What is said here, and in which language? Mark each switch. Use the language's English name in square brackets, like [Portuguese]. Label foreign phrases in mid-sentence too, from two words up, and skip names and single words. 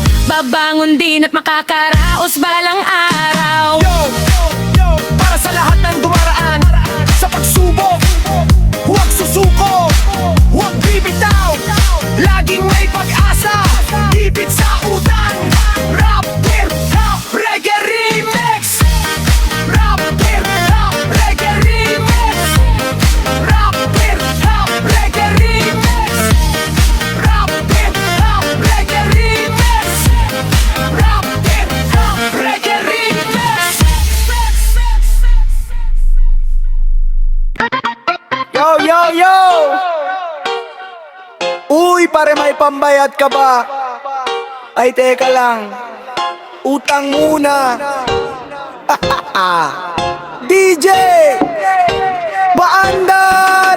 [Filipino] Babangon din at makakaraos balang araw. Yo, para sa lahat ng dumaraan sa pagsubok, huwag susuko, huwag bibitaw, laging may pag-asa. Hipit sa utang, [English] rap, hip, hop, reggae remix. Rap, hip, hop, reggae remix. Rap, hip, hop, reggae remix. Rap, hip, hop, reggae remix. Rap, hip, hop, reggae remix. [Filipino] Yo! Uy, pare, may pambayad ka ba? Ay, teka lang, utang muna. DJ Baandar!